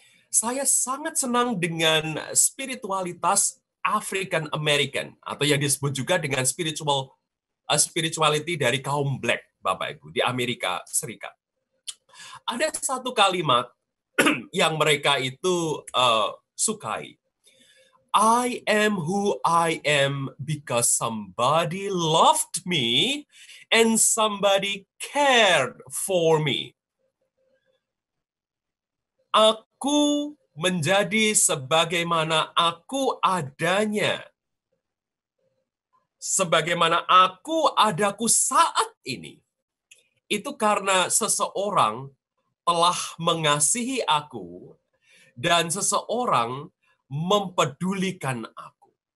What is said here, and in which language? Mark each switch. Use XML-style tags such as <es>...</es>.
<id>Saya sangat senang dengan spiritualitas African American atau yang disebut juga dengan spirituality dari kaum Black, Bapak Ibu, di Amerika Serikat. Ada satu kalimat yang mereka itu sukai.</id> <en>I am who I am because somebody loved me and somebody cared for me.</en> <id>Aku menjadi sebagaimana aku adanya. Sebagaimana aku adaku saat ini. Itu karena seseorang telah mengasihi aku dan seseorang mempedulikan aku.</id>